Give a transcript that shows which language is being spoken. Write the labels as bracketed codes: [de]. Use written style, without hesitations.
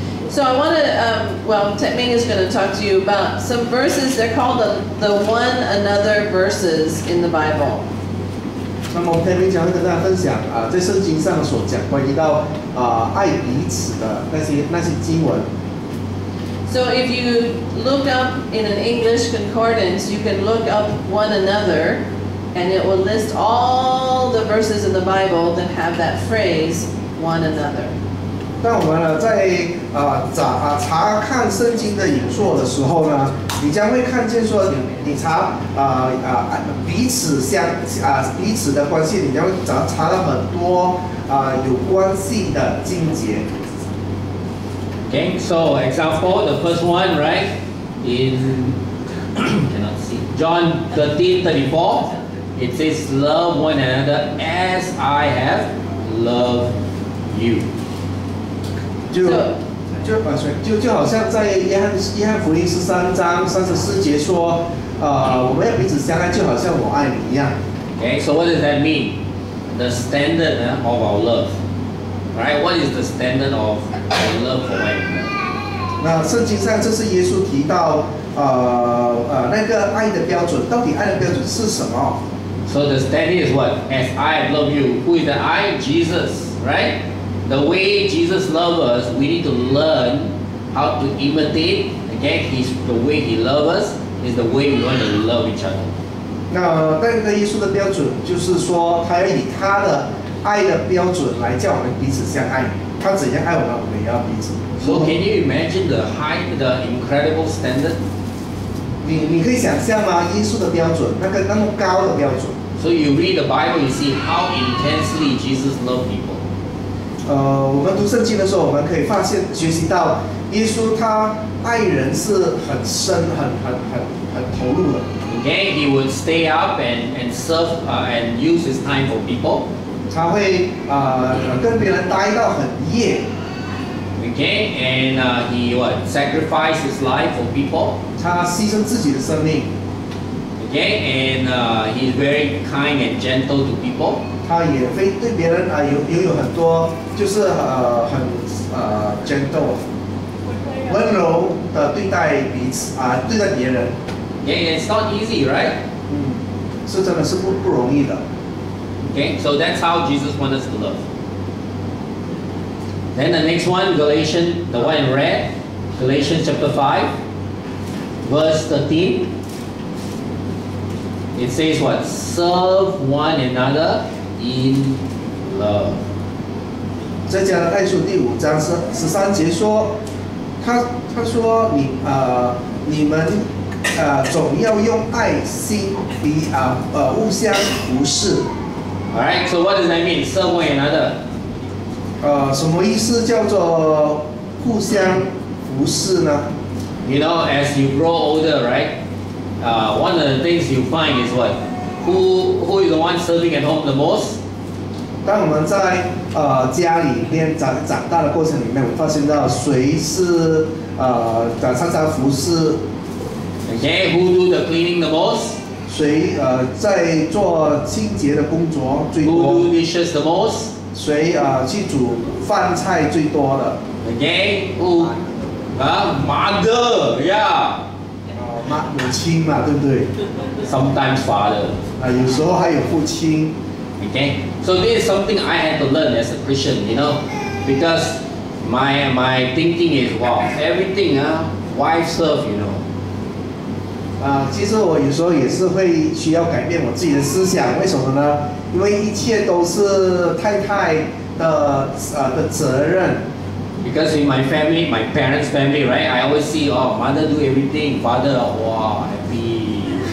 [en] So I want to, Ming is going to talk to you about some verses. They're called the one another verses in the Bible. [zh] 那么我们天将会跟大家分享在圣经上所讲关于到爱彼此的那些经文。 [en] So if you look up in an English concordance, you can look up one another, and it will list all the verses in the Bible that have that phrase one another. [zh] 当我们呢在查看圣经的引述的时候呢，你将会看见说，你查彼此的关系，你将会查到很多有关系的经节。 [en] Okay, so example, the first one, right, in cannot see John 13:34, it says, "Love one another as I have loved you." [zh] 就好像在约翰福音13章34节说，我们要彼此相爱，就好像我爱你一样。 [en] Okay, so what does that mean? The standard of our love, right? What is the standard of our love for one another? [zh] 那圣经上这是耶稣提到那个爱的标准，到底爱的标准是什么 [en] So the standard is what? As I love you. Who is the I? Jesus, right? The way Jesus loves us, we need to learn how to imitate. Again, the way He loves us is the way we want to love each other. [zh] 那那个耶稣的标准就是说，他要以他的爱的标准来叫我们彼此相爱。他怎样爱我们，我们也要彼此。 [en] So can you imagine the incredible standard? [zh] 你可以想象吗？耶稣的标准，那么高的标准。 [en] So you read the Bible, you see how intensely Jesus loved people. [zh] 我们读圣经的时候，我们可以学习到耶稣他爱人是很深、很投入的。 [en] Okay, he would stay up and serve and use his time for people. [zh] 他会跟别人待到很夜。 [en] Okay, and he would sacrifice his life for people. [zh] 他牺牲自己的生命。 [en] Okay, and he's very kind and gentle to people. [zh] 他也对别人有很多就是很gentle 温柔的对待彼此对待别人。 [en] Yeah, it's not easy, right? [zh] 是真的是不容易的。 [en] Okay, so that's how Jesus wants us to love. Then the next one, Galatians, the one in red, Galatians chapter 5, verse 13. It says what? Serve one another in love. [zh] 在加拉太书第5章13节说，他说你们总要用爱心互相服侍。 [en] Alright, so what does that mean? Serve one another. [zh] 什么意思叫做互相服侍呢？ [en] You know, as you grow older, right? One of the things you find is what? Who is the one serving at home the most? [zh] 当我们在家里面长大的过程里面，我发现到谁是常常服侍。 [en] Okay, who do the cleaning the most? [zh] 谁在做清洁的工作最 [en] Who [zh] 多？ [en] do dishes the most? [zh] 谁去煮饭菜最多的？ [en] Okay, who? Mother, yeah. [zh] 母亲嘛，对不对？ [en] Sometimes father. [zh] 有时候还有父亲。 [en] Okay, so this is something I had to learn as a Christian, you know, because my thinking is wow, everything wife serve, you know. [zh] 其实我有时候也是会需要改变我自己的思想，为什么呢？因为一切都是太太的责任。 [en] Because in my family, my parents' family, right, I always see, oh, mother do everything, father, wow, happy.